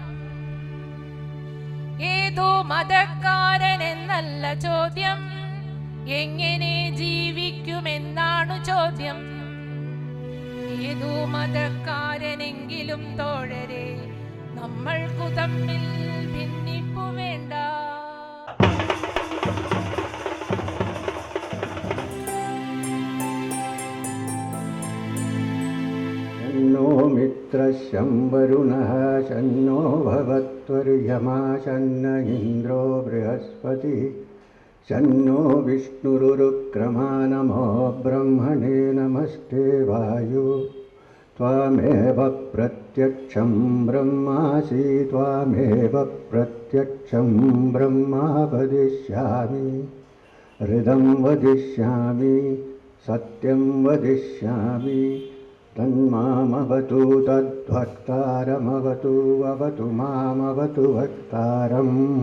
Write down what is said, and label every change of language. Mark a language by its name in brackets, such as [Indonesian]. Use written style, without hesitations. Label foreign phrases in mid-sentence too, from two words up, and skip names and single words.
[Malayalam] ഏതോ മതക്കാരൻ എന്നല്ല ചോദ്യം, എങ്ങനെ ജീവിക്കുമെന്നാണു ചോദ്യം. ഏതോ മതക്കാരനെങ്കിലും തോഴരെ, നമ്മൾക്കു തമ്മിൽ ഭിന്നിപ്പു വേണ്ട. [Sanskrit] शन्नो मित्रशं वरुणः शन्नो भवत्वर्यमा शन्न इन्द्रो बृहस्पतिः शन्नो विष्णुरुरुक्रमा नमो ब्रह्मणे नमस्ते वायु त्वामेव प्रत्यक्षं ब्रह्मासि त्वामेव प्रत्यक्षं ब्रह्मा वदिष्यामि हृदं वदिष्यामि सत्यं वदिष्यामि तन्मामवतु तद्वक्तारमवतु अवतु मामवतु वक्तारम्.